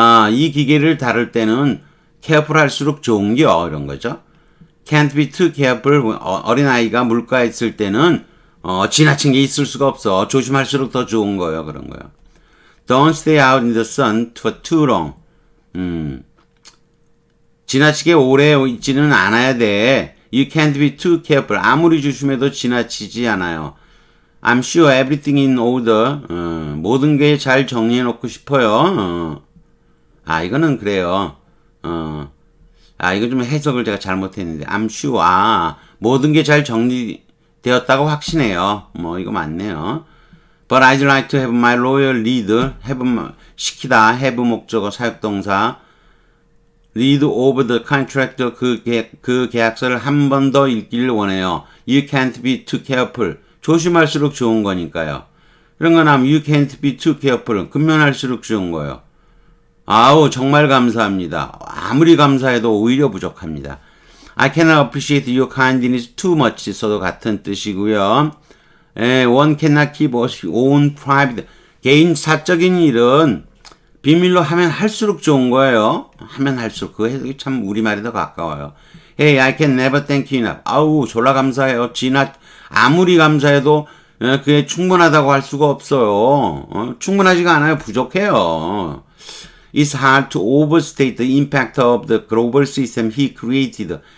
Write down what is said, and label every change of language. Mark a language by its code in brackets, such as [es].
[ko] 이 기계를 다룰 때는 careful 할수록 좋은겨 이런 거죠. [en] Can't be too careful. [ko] 어린아이가 물가에 있을 때는 지나친 게 있을 수가 없어. 조심할수록 더 좋은 거예요. 그런 거요. [en] Don't stay out in the sun for too long. [ko] 지나치게 오래 있지는 않아야 돼. [en] You can't be too careful. [ko] 아무리 조심해도 지나치지 않아요. [en] I'm sure everything in order. [ko] 모든 게 잘 정리해 놓고 싶어요. 이거는 그래요. 이거 좀 해석을 제가 잘못했는데. [en] I'm sure. [ko] 모든 게 잘 정리되었다고 확신해요. 뭐, 이거 맞네요. [en] But I'd like to have my lawyer read. [ko] 시키다. have 목적어 사역동사. [en] read over the contract. [ko] 그 계약서를 한 번 더 읽기를 원해요. [en] You can't be too careful. [ko] 조심할수록 좋은 거니까요. 이런 건 하면 [en] you can't be too careful. [ko] 근면할수록 좋은 거예요. 정말 감사합니다. 아무리 감사해도 오히려 부족합니다. [en] I cannot appreciate your kindness too much. [ko] 써도 같은 뜻이고요. [en] One cannot keep own private. [ko] 개인 사적인 일은 비밀로 하면 할수록 좋은 거예요. 하면 할수록. 그 해석이 참 우리말에 더 가까워요. [en] Hey, I can never thank you enough. [ko] 졸라 감사해요. 아무리 감사해도 그게 충분하다고 할 수가 없어요. 충분하지가 않아요. 부족해요. [en] It's hard to overstate the impact of the global system he created.